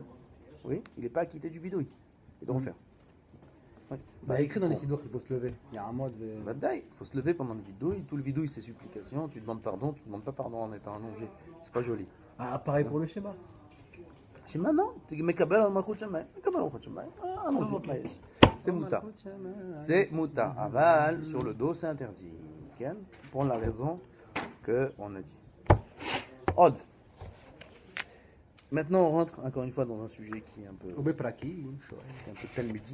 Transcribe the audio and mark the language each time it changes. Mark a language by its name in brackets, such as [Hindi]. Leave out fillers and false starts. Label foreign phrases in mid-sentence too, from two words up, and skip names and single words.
[French] Oui. Il n'est pas acquitté du vidouille. Et de refaire. Oui. Il y a écrit dans les sidors qu'il faut se lever. Il y a un mode de. Il faut se lever pendant le vidouille. Tout le vidouille, c'est supplication. Tu demandes pardon. Tu ne demandes pas pardon en étant allongé. C'est pas joli. Ah, pareil pour le schéma. Schéma, non. Tu mets [Hebrew] קבל על מלכות שמים. קבל על מלכות שמים. [French] Allongé. maïs. C'est mouta. C'est mouta. Aval, sur le dos, c'est interdit. Ken, pour la raison qu'on a dit. [Hebrew] Od. [French] Maintenant, on rentre encore une fois dans un sujet qui est un peu talmudique.